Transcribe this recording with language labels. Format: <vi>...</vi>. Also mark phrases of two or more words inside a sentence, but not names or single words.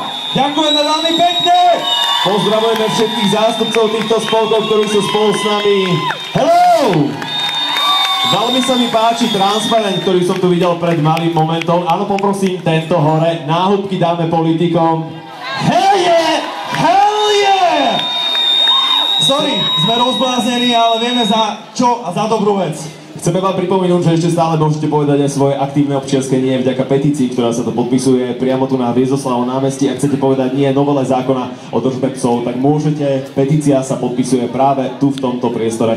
<sk>Ďakujeme veľmi pekne! Pozdravujeme všetkých zástupcov týchto spolkov, ktorí sú spolu s nami.</sk> <en>Hello!</en> <sk>Veľmi sa mi páči transparent, ktorý som tu videl pred malým momentom. Áno, poprosím, tento hore. Náhubky dáme politikom.</sk> <en>Hell yeah! Hell yeah! Sorry,</en> <sk>sme rozbláznení, ale vieme za čo a za dobrú vec. Chceme vám pripomenúť, že ešte stále môžete povedať aj svoje aktívne občianske nie vďaka petícii, ktorá sa to podpisuje priamo tu na Viezoslavovom námestí. Ak chcete povedať nie novele zákona o držbe psov, tak môžete. Petícia sa podpisuje práve tu v tomto priestore.</sk>